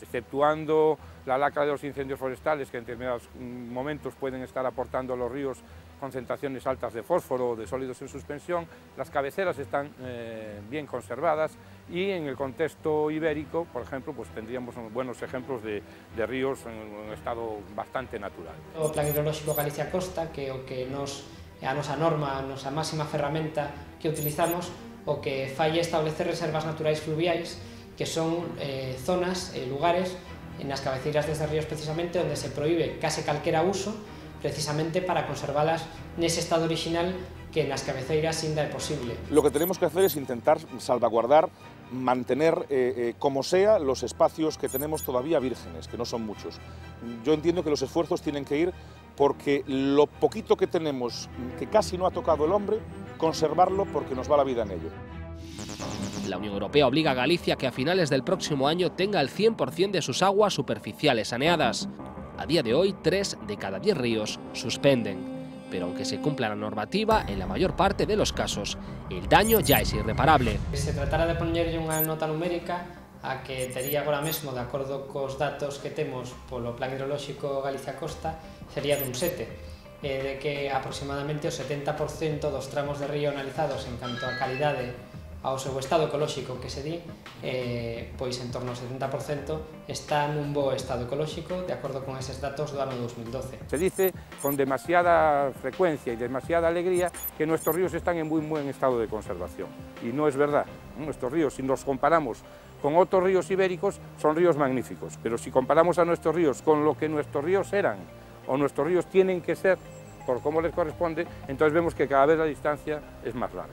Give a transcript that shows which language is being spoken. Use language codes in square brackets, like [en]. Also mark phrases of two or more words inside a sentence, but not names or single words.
[es] Exceptuando la lacra de los incendios forestales, que en determinados momentos pueden estar aportando a los ríos concentraciones altas de fósforo o de sólidos en suspensión, las cabeceras están bien conservadas y en el contexto ibérico, por ejemplo, pues tendríamos buenos ejemplos de ríos en un estado bastante natural. [gl] O Plan Hidrolóxico Galicia Costa, que o que a nosa norma, a nosa máxima ferramenta que utilizamos, o que fai establecer reservas naturais fluviais, que son zonas, lugares, nas cabeceiras destes ríos precisamente, onde se proíbe case calquera uso, precisamente para conservalas nese estado original que nas cabeceiras ainda é posible. [es] Lo que tenemos que hacer es intentar salvaguardar, mantener como sea los espacios que tenemos todavía vírgenes, que no son muchos. Yo entiendo que los esfuerzos tienen que ir porque lo poquito que tenemos, que casi no ha tocado el hombre, conservarlo porque nos va la vida en ello. La Unión Europea obliga a Galicia que a finales del próximo año tenga el 100% de sus aguas superficiales saneadas. A día de hoy, 3 de cada 10 ríos suspenden. Pero aunque se cumpla la normativa, en la mayor parte de los casos, el daño ya es irreparable. [gl] Se tratara de poñerlle unha nota numérica a que tería agora mesmo, de acordo cos datos que temos polo Plan Hidrolóxico Galicia Costa, sería dun 7, de que aproximadamente o 70% dos tramos de río analizados en canto a calidade ao seu estado ecolóxico que se di, pois en torno ao 70% está nun bo estado ecolóxico, de acordo con eses datos do ano 2012. [es] Se dice con demasiada frecuencia y demasiada alegría que nuestros ríos están en muy buen estado de conservación. Y no es verdad. Nuestros ríos, si nos comparamos con otros ríos ibéricos, son ríos magníficos. Pero si comparamos a nuestros ríos con lo que nuestros ríos eran o nuestros ríos tienen que ser, por cómo les corresponde, entonces vemos que cada vez la distancia es más larga.